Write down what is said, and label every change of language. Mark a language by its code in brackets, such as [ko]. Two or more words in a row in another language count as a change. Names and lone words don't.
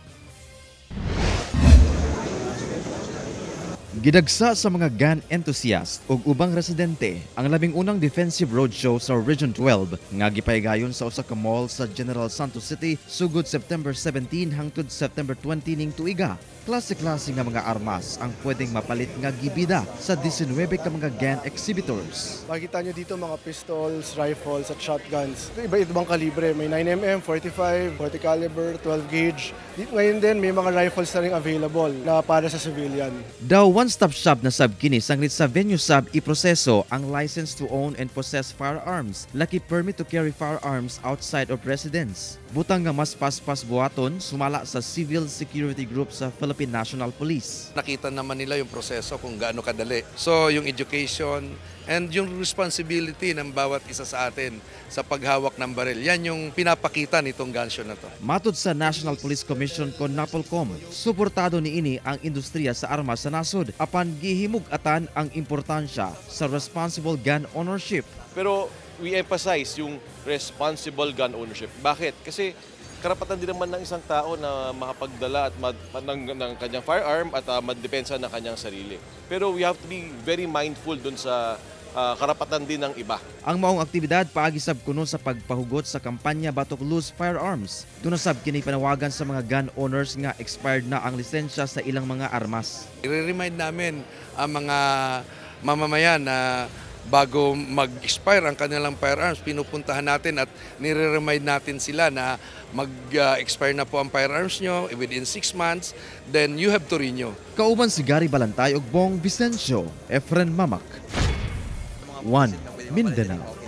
[ceb] Gidagsa sa mga [en] gun enthusiast [ceb] ug ubang residente ang labing unang defensive roadshow sa Region 12 nga gipaygayon sa usa ka mall sa General Santos City sugod September 17 hangtod September 20 ning tuiga. Klase-klase nga mga armas ang pwedeng mapalit nga gibida sa 19 ka mga gun exhibitors. [tl] Makikita nyo dito mga pistols, rifles at shotguns. Iba-ibang kalibre. May 9mm, 45, 40 caliber, 12 gauge. Ngayon din may mga rifles na rin available na para sa civilian. [ceb] Daw [en] one-stop shop [ceb] na sab kini sanglit sa venue sab iproseso ang [en] license to own and possess firearms, [ceb] laki [en] permit to carry firearms outside of residence. [ceb] Butang nga mas paspas buhaton sumala sa civil security group sa Philippine National Police. [tl] Nakita naman nila yung proseso kung gaano kadali. So yung [en] education and [tl] yung responsibility ng bawat isa sa atin sa paghawak ng baril, yan yung pinapakita nitong [en] gun show [tl] na to. [ceb] Matod sa National Police Commission kon NAPOLCOM, suportado niini ang industriya sa armas sa nasod apan gihimug-atan ang importansya sa [en] responsible gun ownership. Pero we emphasize yung responsible gun ownership. Bakit? [tl] Kasi karapatan din naman ng isang tao na makapagdala at ng kanyang firearm at magdepensa ng kanyang sarili. Pero [en] we have to be very mindful [tl] dun sa karapatan din ng iba. [ceb] Ang maong aktibidad paagi sab kuno sa pagpahugot sa kampanya Batok Loose Firearms. Doon sab kini panawagan sa mga [en] gun owners [ceb] nga expired na ang lisensya sa ilang mga armas. [tl] I-remind namin ang mga mamamayan na bago mag-expire ang kanilang firearms, pinupuntahan natin at nire-remind natin sila na mag-expire na po ang firearms nyo [en] within 6 months, then you have to renew. [ceb] Kauban si Gary Balantay ug Bong Vicencio, Efren Mamak. 1 Mindanao.